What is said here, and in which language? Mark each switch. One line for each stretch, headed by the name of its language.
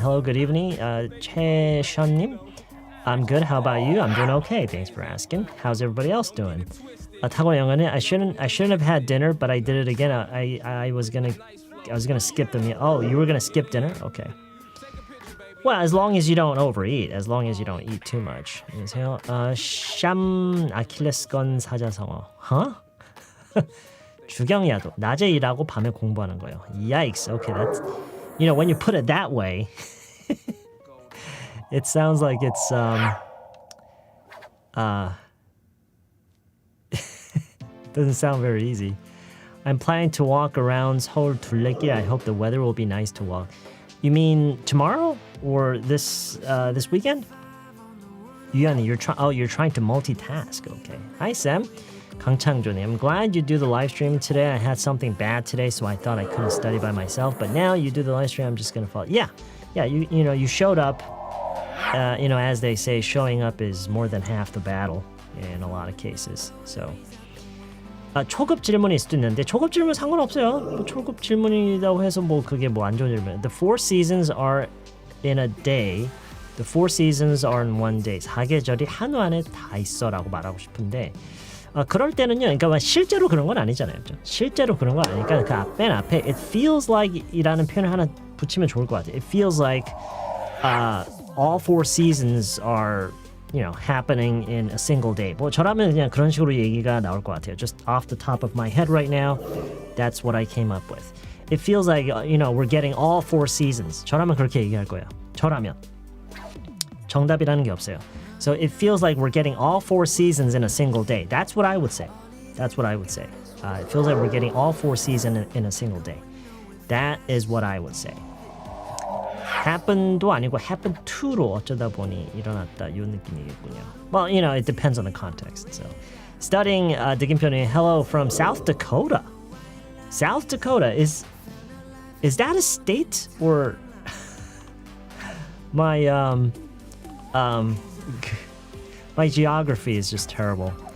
English: Hello, good evening. 최션님, I'm good. How about you? I'm doing okay. Thanks for asking. How's everybody else doing?
Korean: 타고난 영어는
English: I shouldn't have had dinner, but I did it again. I was gonna skip the meal. Oh, you were gonna skip dinner? Okay. Well, as long as you don't overeat, as long as you don't eat too much.
Korean: 안녕하세요. 샴 아킬레스건 사자성어. Huh? 주경야독. 낮에 일하고 밤에 공부하는 거예요.
English: Yikes. Okay, that's when you put it that way, it sounds like it's doesn't sound very easy. I'm planning to walk around
Korean: 서울 둘레길.
English: I hope the weather will be nice to walk. You mean tomorrow or this weekend? 유연이, you're trying to multitask. Okay. Hi Sam. 강창조님, I'm glad you do the live stream today. I had something bad today, so I thought I couldn't study by myself. But now you do the live stream, I'm just gonna follow. Yeah. You showed up. As they say, showing up is more than half the battle in a lot of cases. So.
Korean: 초급 질문일 수도 있는데 초급 질문 상관없어요. 뭐 초급 질문이라고 해서 뭐 그게 뭐 안 좋은 질문.
English: The 4 seasons are in a day. The 4 seasons are in one day.
Korean: 4계절이 한우 안에 다 있어라고 말하고 싶은데 그럴 때는요. 그러니까 실제로 그런 건 아니잖아요. 실제로 그런 건 아니니까 그 맨 앞에 it feels like 이라는 표현을 하나 붙이면 좋을 것 같아요.
English: It feels like all 4 seasons are
Korean: happening in a single day. 뭐 저라면 그냥 그런 식으로 얘기가 나올 것 같아요.
English: Just off the top of my head right now, that's what I came up with. It feels like we're getting all 4 seasons.
Korean: 저라면 그렇게 얘기할 거예요. 저라면 정답이라는 게 없어요.
English: So it feels like we're getting all 4 seasons in a single day. That's what I would say. That's what I would say. It feels like we're getting all 4 seasons in a single day. That is what I would say.
Korean: happen도 아니고 happen to로 어쩌다 보니 일어났다 이 느낌이겠군요.
English: Well, it depends on the context. So,
Korean: studying 느낌표는
English: hello from South Dakota. South Dakota is that a state or my my geography is just terrible.